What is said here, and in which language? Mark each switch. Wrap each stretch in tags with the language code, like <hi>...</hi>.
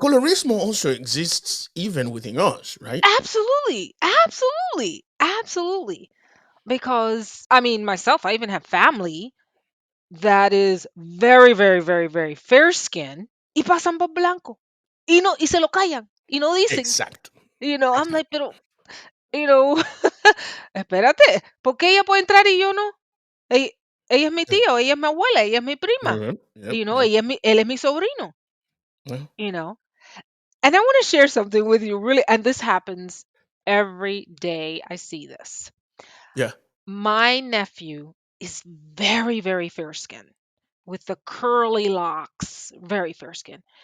<en>colorismo also exists even within us, right? Absolutely, absolutely, absolutely. because I mean myself, I even have family that is very, very, very, very fair skin</en> <es>y pasan por blanco. Y no, y se lo callan. Y no dicen. Exacto.</es> <en>I'm like,</en> <es>pero,</es> <en>you know,</en> <es>espérate, ¿por qué ella puede entrar y yo no? Ella, ella es mi</es> <en>Yeah.</en> <es>tía, o ella es mi abuela, ella es mi prima.</es> <en>Yep. Yep. Yep.</en> <es>Ella es él es mi sobrino,</es> <en>Yeah. you know. And I want to share something with you, really, and this happens every day I see this. Yeah. My nephew is very, very fair skinned with the curly locks, very fair skin.</en>